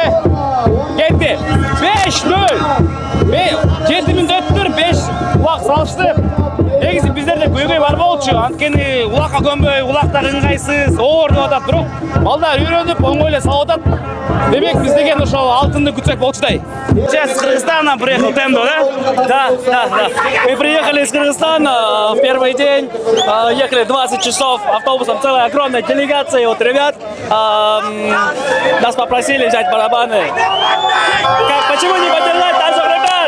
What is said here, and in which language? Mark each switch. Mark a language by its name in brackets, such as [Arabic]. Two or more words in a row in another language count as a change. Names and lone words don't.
[Kyrgyz] Кетти. 5-0. 7 мүнөт өттүр, 5 улак салышты. Негизи биздерде көйгөй бар болчу. Анткени улакка көнбөй, улактар ыңгайсыз, оор деп атат, бирок балдар үйрөнүп, оңой эле салып атат. Демек биз деген ошол алтынды күтсөк болчудай. [Russian] Сейчас с Кыргызстана приехал Темдо, да? Да. Мы приехали из Кыргызстана в первый день. Ехали 20 часов автобусом, целая огромная делегация от ребят. Нас попросили взять барабаны. Почему не поддержать наших ребят?